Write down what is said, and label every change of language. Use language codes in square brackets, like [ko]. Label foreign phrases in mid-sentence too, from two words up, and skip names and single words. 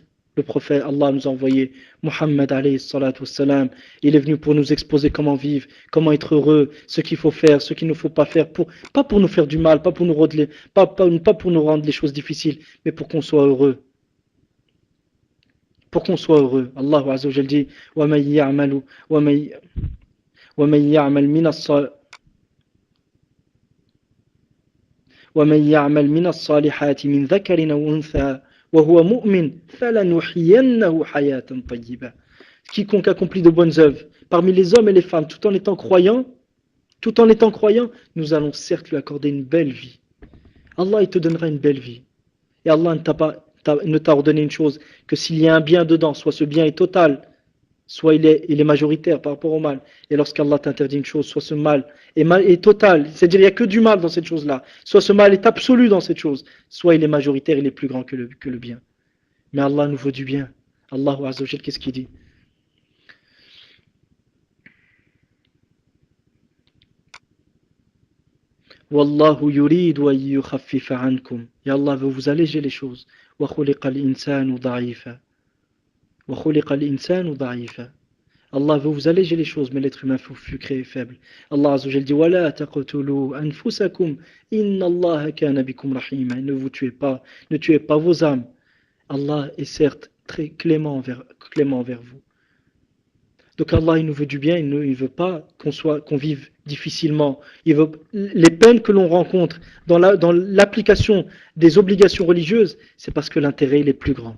[fr] Le prophète, Allah nous a envoyé Muhammad [ar] عليه الصلاة والسلام. [fr] Il est venu pour nous exposer comment vivre, comment être heureux, ce qu'il faut faire, ce qu'il ne faut pas faire, pas pour nous faire du mal, pas pour nous rendre les choses difficiles, mais pour qu'on soit heureux. Pour qu'on soit heureux. Allah [ar] عز وجل [fr] dit [ar] وَمَن يَعْمَلْ مِنَ الصَّالِحَاتِ مِنْ ذَكَرٍ أَوْ أُنْثَى وَهُوَ مُؤْمِنٌ فَلَنُحْيِيَنَّهُ حَيَاةً طَيِّبَةً. [fr] Quiconque accomplit de bonnes œuvres parmi les hommes et les femmes tout en étant croyant, nous allons certes lui accorder une belle vie. Allah il te donnera une belle vie. Et Allah ne t'a ordonné une chose, que s'il y a un bien dedans, soit ce bien est total, soit il est majoritaire par rapport au mal. Et lorsqu'Allah t'interdit une chose, soit ce mal est total, c'est-à-dire il n'y a que du mal dans cette chose-là, soit ce mal est absolu dans cette chose, soit il est majoritaire, il est plus grand que le bien. Mais Allah nous veut du bien. Allahu [ar] عز وجل, [fr] qu'est-ce qu'il dit? [ar] والله يريد أن يخفف عنكم. [fr] Et Allah veut vous alléger les choses. [ar] وخلق الإنسان ضعيفا وخلق الإنسان ضعيفا. Wa khuliqa al-insanu da'ifa. [fr] Allah veut vous alléger les choses, mais l'être humain fut créé faible. [ar] الله عز وجل dit ولا تقتلوا أنفسكم إن الله كان بكم رحيما. [fr] Ne vous tuez pas, ne tuez pas vos âmes. Allah est certes très clément envers vous. Donc Allah il nous veut du bien, il ne veut pas qu'on vive difficilement. Les peines que l'on rencontre dans l'application des obligations religieuses, c'est parce que l'intérêt il est plus grand.